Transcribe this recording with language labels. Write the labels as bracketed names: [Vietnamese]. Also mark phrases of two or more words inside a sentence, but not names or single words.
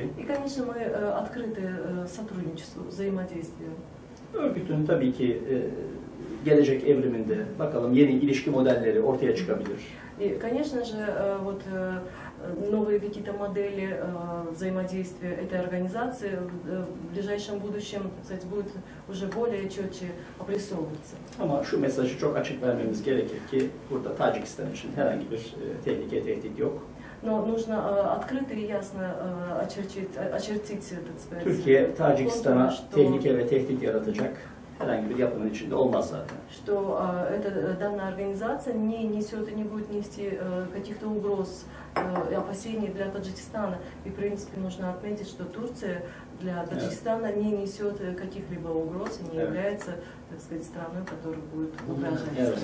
[Russian] И, конечно, мы открыты сотрудничеству, взаимодействию. [Turkish] Örgütün tabii ki gelecek evriminde bakalım yeni ilişki modelleri ortaya çıkabilir. [Russian] И, конечно же, вот новые какие-то модели взаимодействия этой организации в ближайшем будущем, так сказать, будет уже более четче обрисовываться. [Turkish] Ama şu mesajı çok açık vermemiz gerekir ki burada Tacikistan için herhangi bir tehlike, tehdit yok. [Russian] Но нужно открыто и ясно очертить, так сказать, [Turkish] Türkiye, Tacikistan'a [Russian] что [Turkish] tehlike ve tehdit yaratacak herhangi bir yapının içinde olmaz zaten. [Russian] что данная организация не несет и не будет нести каких-то угроз и опасений для Таджикистана. И, в принципе, нужно отметить, что Турция для Таджикистана не несет каких-либо угроз и не является, так сказать, страной, которая будет угрожать.